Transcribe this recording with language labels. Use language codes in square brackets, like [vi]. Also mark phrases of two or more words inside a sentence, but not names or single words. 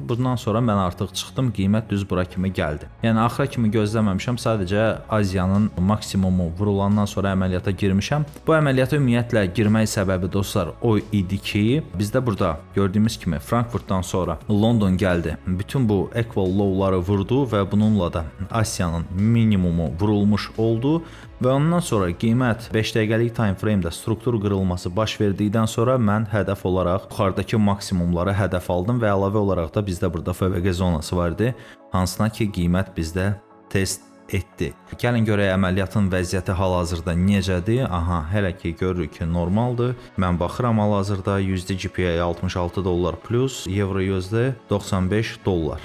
[az] Bundan sonra mən artıq çıxdım, qiymət düz bura kimi gəldi. Yəni axıra kimi gözləməmişəm, sadəcə Aziyanın maksimumu vurulandan sonra əməliyyata girmişəm. Bu əməliyyata ümumiyyətlə girmək səbəbi dostlar o idi ki, bizdə burada gördüyümüz kimi Frankfurtdan sonra London gəldi. Bütün bu [en] equal low-ları [az] vurdu və bununla da Asiyanın minimumu vurulmuş oldu. Və ondan sonra qiymət 5 dəqiqəlik [en] time frame-də [az] struktur qırılması baş verdikdən sonra mən hədəf olaraq yuxarıdakı maksimumları hədəf aldım və əlavə olaraq da bizdə burada FVG zonası vardı, hansına ki qiymət bizdə test etdi. Gəlin görək əməliyyatın vəziyyəti hal-hazırda necədir? Aha, hələ ki görürük ki normaldır. Mən baxıram hal-hazırda USD GPI 66 dollar plus, Euro-USD 95 dollar.